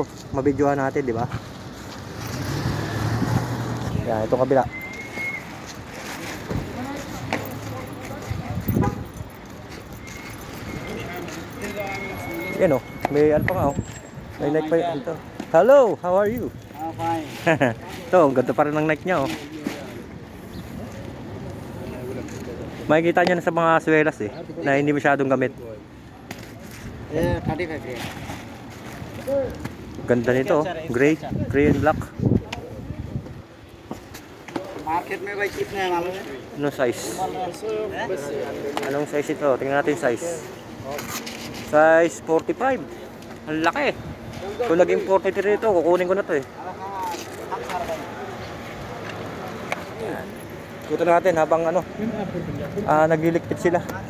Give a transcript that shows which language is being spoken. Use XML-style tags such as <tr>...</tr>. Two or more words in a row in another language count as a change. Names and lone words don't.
<tl>Mabidyohan natin, di ba? Yan, itong kabila. Yan oh, may ano pa nga oh. May Nike pa yun ito.</tl> <en>Hello, how are you? I'm fine.</en> <tl>Ito, ang ganda pa rin ng Nike niya oh. Makikita niyo na sa mga swelas eh, na hindi masyadong gamit.</tl> <en>Yeah, 35 here.</en> <tl>Ganda nito oh,</tl> <en>gray and black.</en> <hi>Market में भाई कितने हैं मालूम है?</hi> <tl>Anong size? Anong size ito? Tingnan natin size. Size 45. Ang laki. Kung naging 43 ito, kukunin ko na to eh. Ikutan natin habang ano, naglilikpit sila.</tl>